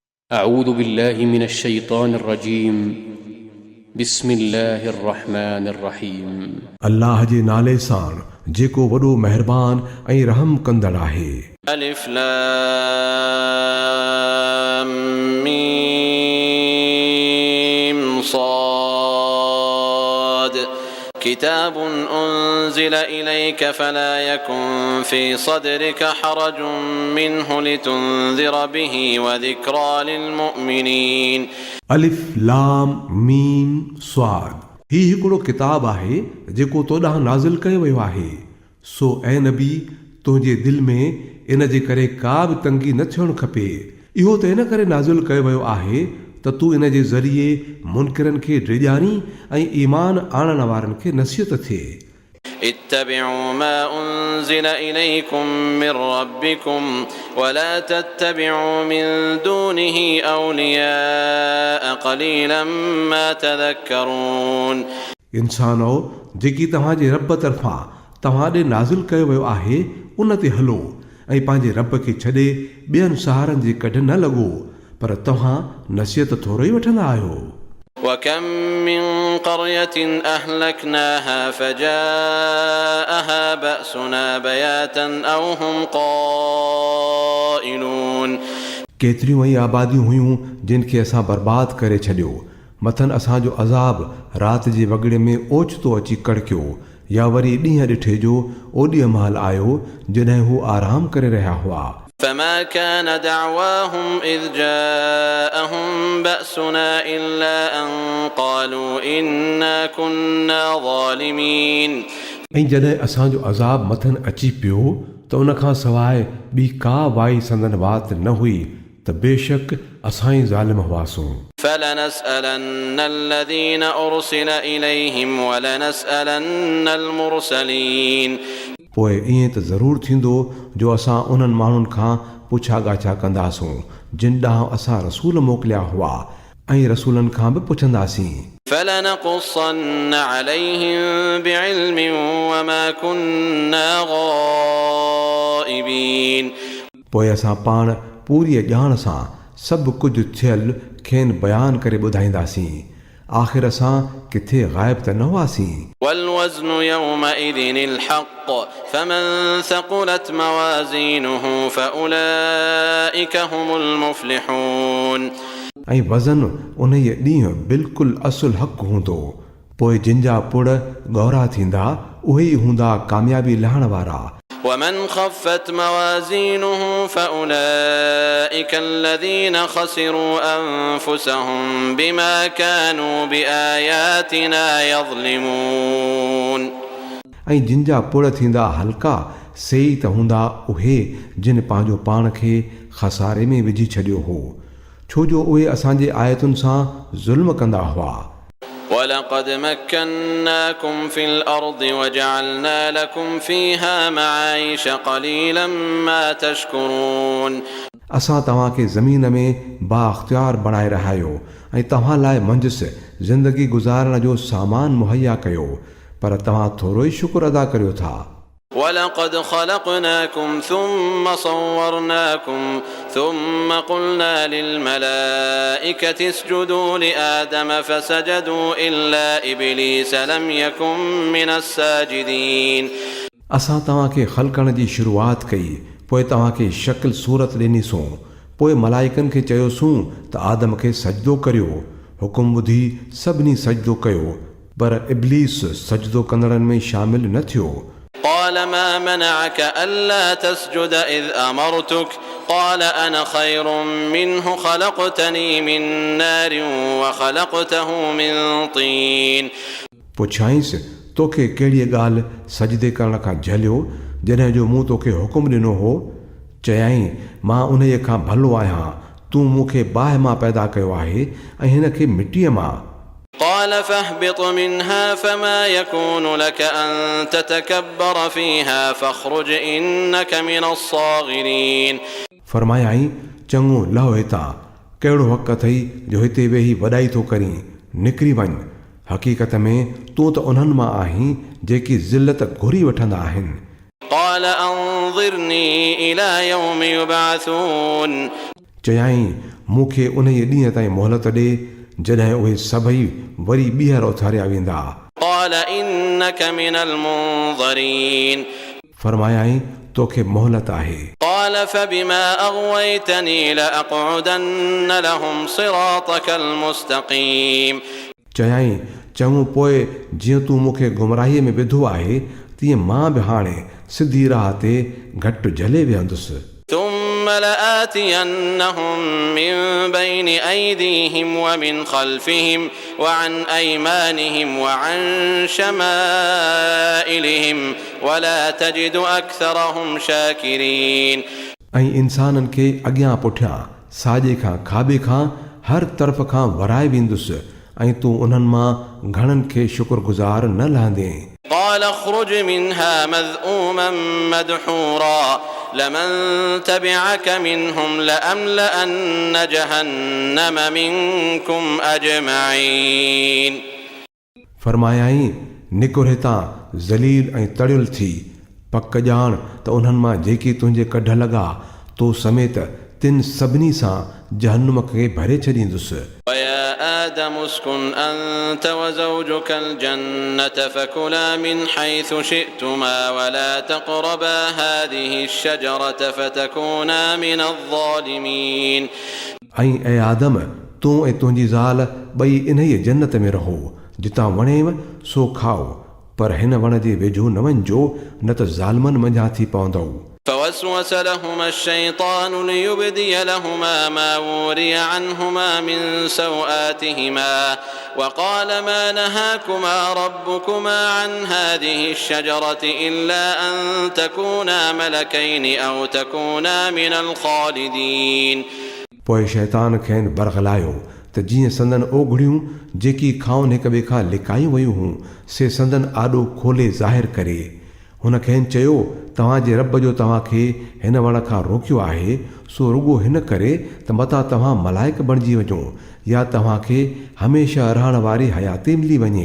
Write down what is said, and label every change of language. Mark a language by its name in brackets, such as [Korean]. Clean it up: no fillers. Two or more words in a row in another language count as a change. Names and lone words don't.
[Arabic] أعوذ بالله من الشيطان الرجيم بسم الله الرحمن الرحيم [Sindhi] अल्लाह जे नाले सां जेको वॾो महिरबान ऐं रहम कंदड़ आहे। [Arabic] ألف لام ميم صاد كتاب أنزل إليك فلا يكن في صدرك حرج منه لتنذر به وذكرى للمؤمنين ألف لام ميم صاد [Sindhi] ही हिकिड़ो किताब आहे जेको तो ॾांहुं नाज़िल कयो वियो आहे। सो ऐं नबी तुंहिंजे दिलि में इन जे करे का बि तंगी न थियणु खपे। इहो त इन करे नाज़िल कयो वियो आहे त तूं इन जे ज़रिए मुनकिरनि खे डिॼाणी ऐं ईमान आणण वारनि खे नसीहत थिए। [Arabic] اتبعوا ما أنزل إليكم من ربكم ولا تتبعوا من دونه أولياء قليلا ما تذكرون [Sindhi] इंसानो जेकी तव्हांजे रब तरफ़ां तव्हां ॾे नाज़िल कयो वियो आहे उन ते हलो ऐं पंहिंजे रब खे छॾे ॿियनि सहारनि जे कढ न लॻो, पर तव्हां नसीहत थोरो ई वठंदा आहियो। [Arabic] وكم من قرية أهلكناها فجاءها بأسنا بياتا أو هم قائلون [Sindhi] केतिरियूं ई आबादियूं हुयूं जिन खे असां बर्बाद करे छॾियो। मथनि असांजो अज़ाब राति जे वॻड़े में ओचितो अची कड़कियो या वरी ॾींहं ॾिठे जो ओॾीअ महिल आयो जॾहिं हू आराम करे रहिया हुआ। [Arabic] فما كان دعواهم إذ جاءهم بأسنا إلا أن قالوا إنا كنا ظالمين [Sindhi] ऐं जॾहिं असांजो अज़ाब मथनि अची पियो त उन खां सवाइ ॿी का वाई संदन बात न हुई त बेशक असां ई ज़ालिम हुआसूं। [Arabic] فلنسألن الذين أرسل إليهم ولنسألن المرسلين [Sindhi] पोइ ईअं त ज़रूरु थींदो जो असां उन्हनि माण्हुनि खां पुछा ॻाछा कंदासूं जिन ॾांहुं असां रसूल मोकिलिया हुआ ऐं रसूलनि खां बि पुछंदासीं। [Arabic] فلنقصن عليهم بعلم وما كنا غائبين [Sindhi] पोइ असां पाण पूरी ॼाण सां सभु कुझु थियल खेनि बयानु करे ॿुधाईंदासीं। आख़िर असां किथे ग़ाइब त न हुआसीं। [Arabic] والوزن يومئذ الحق فمن ثقلت موازينه فأولئك هم المفلحون [Sindhi] ऐं वज़न उन ॾींहुं बिल्कुलु असुल हक़ हूंदो। पोइ जिन जा पुड़ गौरा थींदा उहे ई हूंदा कामयाबी लहण वारा। [Arabic] ومن خفت موازينه فأولئك الذين خسروا أنفسهم بما كانوا بآياتنا يظلمون [Sindhi] ऐं जिन जा पुड़ थींदा हल्का से ई त हूंदा उहे जिन पंहिंजो पाण खे खसारे में विझी छॾियो हो, छो जो उहे असांजे आयतुनि सां ज़ुल्म कंदा हुआ। [Arabic] ولقد مكناكم في الأرض وجعلنا لكم فيها معايش قليلا ما تشكرون [Sindhi] असां तव्हांखे ज़मीन में बाख्तियार बणाए रहायो ऐं तव्हां लाइ मंझसि ज़िंदगी गुज़ारण जो सामान मुहैया कयो, पर तव्हां थोरो ई शुक्र अदा करियो था। [Arabic] ولقد خلقناكم ثم صورناكم ثم قلنا للملائكة اسجدوا لآدم فسجدوا إلا إبليس لم يكن من الساجدين [Sindhi] असां तव्हांखे ख़लक़ण जी शुरूआत कई, पोइ तव्हांखे शक्ल सूरत ॾिनीसूं, पोइ मलाइकनि खे चयोसूं त आदम खे सजदो करियो। हुकुम ॿुधी सभिनी सजदो कयो, पर इब्लीस सजदो कंदड़नि में शामिल न थियो। [Arabic] قال ما منعك ألا تسجد إذ أمرتك قال أنا خير منه خلقتني من نار وخلقته من طين [Sindhi] पुछांइसि तोखे कहिड़ी ॻाल्हि सजदे करण खां झलियो जॾहिं जो मूं तोखे हुकुम ॾिनो हो। चयाईं मां उन खां भलो आहियां, तूं मूंखे बाहि मां पैदा कयो आहे ऐं हिन खे मिटीअ मां। [Arabic] قال فاهبط منها فما يكون لك أن تتكبر فيها فاخرج إنك من الصاغرين [Sindhi] फरमायाई चङो लहो हितां, कहिड़ो हक़ अथई जो हिते वेही वॾाई थो करीं, निकिरी वञ। हक़ीक़त में तूं त उन्हनि मां आहीं जेकी ज़िल्लत घुरी वठंदा आहिनि। [Arabic] قال أنظرني إلى يوم يبعثون [Sindhi] चयाईं मूंखे उन ॾींहं ताईं मोहलत ॾे जॾहिं उहे सभई वरी ॿीहर उथारिया वेंदा। [Arabic] قال إنك من المنظرين [Sindhi] फरमायाईं तोखे मोहलत आहे। [Arabic] قال فبما أغويتني لأقعدن لهم صراطك المستقيم [Sindhi] चयाईं चङो पोइ जीअं तूं मूंखे गुमराहीअ में विधो आहे तीअं मां बि हाणे सिधी राह ते घटि झले विहंदुसि। [Arabic] ثم لآتينهم من بين أيديهم ومن خلفهم وعن أيمانهم وعن شمائلهم ولا تجد أكثرهم شاكرين [Sindhi] ऐं इंसाननि खे अॻियां पुठियां साॼे खां खाॿे खां हर तरफ़ खां वराए वेंदुसि ऐं तूं उन्हनि मां घणनि खे शुक्रगुज़ार न लहंदे। [Arabic] قال اخرج منها مذءوما مدحورا لمن تبعك منهم لأملأن جهنم منكم أجمعين [Sindhi] फरमायाईं निकुर हितां ज़लील ऐं तड़ियुल थी पक ॼाण त उन्हनि मां जेकी तुंहिंजे कढ लॻा तो समेत तिन सभिनी सां जहन्नुम खे भरे छॾींदुसि। [Arabic] ويا آدم اسكن أنت وزوجك الجنة فكلا من حيث شئتما ولا تقربا هذه الشجرة فتكونا من الظالمين [Sindhi] ऐं ऐं आदम तूं ऐं तुंहिंजी ज़ाल ॿई इन्हीअ जन्नत में रहो जितां वणेव सो खाओ पर हिन वण जे वेझो न वञिजो न त ज़ालमनि मंझां थी पवंदव। [Arabic] فوسوس لهما الشيطان ليبدي لهما ما وري عنهما من سوآتهما وقال ما نهاكما ربكما عن هذه الشجرة إلا أن تكونا ملكين أو تكونا من الخالدين [Sindhi] पोइ शैतान खेनि बरगलायो त जीअं संदन ओघड़ियूं जेकी खाउन हिक ॿिए खां लिकायूं वयूं हुयूं से संदन आॾो खोले ज़ाहिर करे हुन खेनि चयो तव्हांजे रब जो तव्हांखे हिन वण खां रोकियो आहे सो रुॻो हिन करे त मथां तव्हां मलाइक बणिजी वञो या तव्हांखे हमेशह रहण वारी हयाती मिली वञे।